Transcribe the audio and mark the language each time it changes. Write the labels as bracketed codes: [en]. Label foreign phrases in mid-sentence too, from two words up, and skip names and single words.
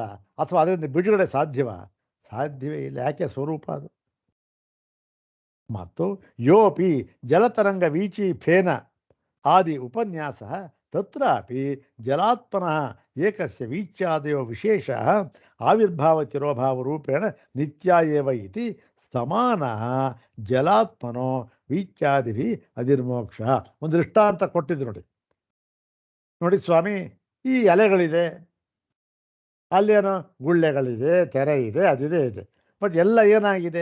[kn] ಅಥವಾ ಅದರಿಂದ ಬಿಡುಗಡೆ ಸಾಧ್ಯವೇ ಇಲ್ಲ. ಯಾಕೆ? ಸ್ವರೂಪ ಅದು. [sa] ಮತ್ತು ಯೋಪಿ ಜಲತರಂಗ ವೀಚಿ ಫೇನ ಆದಿ ಉಪನ್ಯಾಸ ತತ್ರಾಪಿ ಜಲಾತ್ಮನಃ ಏಕಸ್ಯ ವೀಚ್ಯಾದಯೋ ವಿಶೇಷ ಆವಿರ್ಭಾವ ತಿರೋಭಾವ ರೂಪೇಣ ನಿತ್ಯ ಏವ ಇತಿ ಸಮಾನ ಜಲಾತ್ಮನೋ ವೀಚ್ಯಾದಿಭಿ ಅಧಿರ್ಮೋಕ್ಷ. [kn] ಒಂದು ದೃಷ್ಟಾಂತ ಕೊಟ್ಟಿದ್ದು ನೋಡಿ ಸ್ವಾಮಿ, ಈ ಎಲೆಗಳಿದೆ, ಅಲ್ಲೇನೋ ಗುಳ್ಳೆಗಳಿದೆ, ತೆರೆ ಇದೆ, ಅದಿದೆ ಇದೆ. ಬಟ್ ಎಲ್ಲ ಏನಾಗಿದೆ?